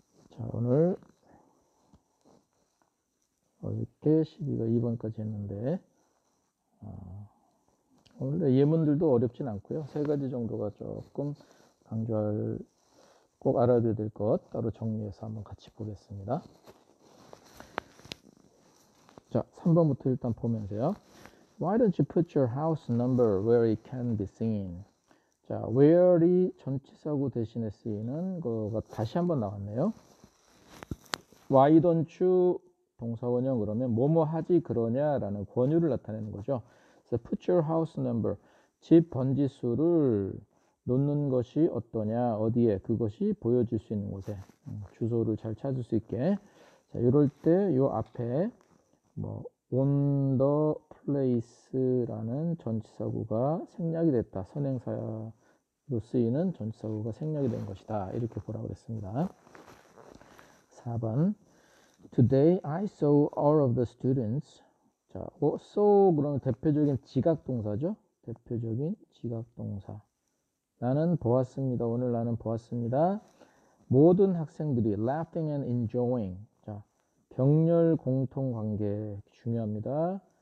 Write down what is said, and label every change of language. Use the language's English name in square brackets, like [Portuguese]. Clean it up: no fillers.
[Korean] 자, 오늘 어저께 12가 2번까지 했는데 오늘 예문들도 어렵진 않고요. 세 가지 정도가 조금 강조할, 꼭 알아둬야 될 것 따로 정리해서 한번 같이 보겠습니다. 자, 3번부터 일단 보면서요. [English] Why don't you put your house number where it can be seen? [Korean] 자, where이 전치사구 대신에 쓰이는 거가 다시 한번 나왔네요. Why don't you 동사원형 그러면 뭐뭐 하지 그러냐라는 권유를 나타내는 거죠. 그래서 put your house number, 집 번지수를 놓는 것이 어떠냐, 어디에, 그것이 보여질 수 있는 곳에, 주소를 잘 찾을 수 있게. 자, 이럴 때 요 앞에 뭐 on the place 라는 전치사구가 생략이 됐다, 선행사로 쓰이는 전치사구가 생략이 된 것이다, 이렇게 보라고 그랬습니다. [English] 4번 Today I saw all of the students. [Korean] 자, saw 그러면 대표적인 지각동사죠. 대표적인 지각동사. 나는 보았습니다. 오늘 나는 보았습니다. [English] 모든 학생들이 laughing and enjoying. [Korean] 자, 병렬 공통관계 중요합니다.